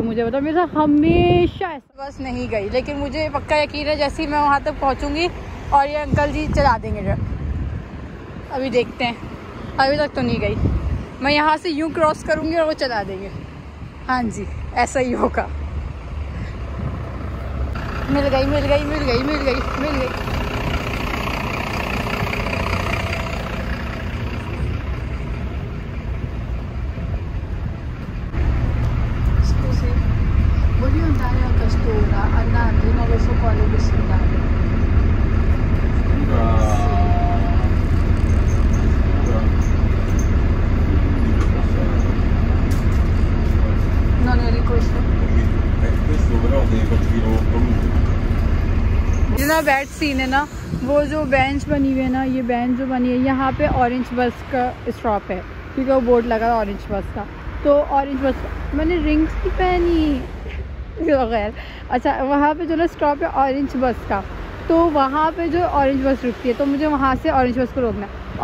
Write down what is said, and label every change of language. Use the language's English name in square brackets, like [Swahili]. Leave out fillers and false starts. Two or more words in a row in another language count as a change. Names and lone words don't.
[Hindi] मुझे पता मेरे साथ हमेशा ऐसा, बस नहीं गई, लेकिन मुझे पक्का यकीन है जैसे ही मैं वहाँ तक पहुँचूँगी और ये अंकल जी चला देंगे ट्रक। अभी देखते हैं, अभी तक तो नहीं गई। मैं यहाँ से यूँ क्रॉस करूँगी और वो चला देंगे। हाँ जी, ऐसा ही होगा। मिल गई। [Italian] Voglio andare a Castora, andando, non lo so quale bus andare. Non eri questo? Questo però devi partire [Hindi] जो ना [English] bad scene [Hindi] है ना, वो जो बेंच बनी हुई है ना, ये बेंच जो बनी है यहाँ पे [English] orange bus [Hindi] का स्टॉप है, क्योंकि वो बोर्ड लगा [English] orange bus [Hindi] का। तो [English] orange bus, [Hindi] मैंने रिंग्स नहीं पहनी वगैरह। अच्छा, वहाँ पे जो ना स्टॉप है [English] orange bus [Hindi] का, तो वहाँ पे जो [English] orange bus [Hindi] रुकती है, तो मुझे वहाँ से [English] orange bus [Hindi] को रोकना है।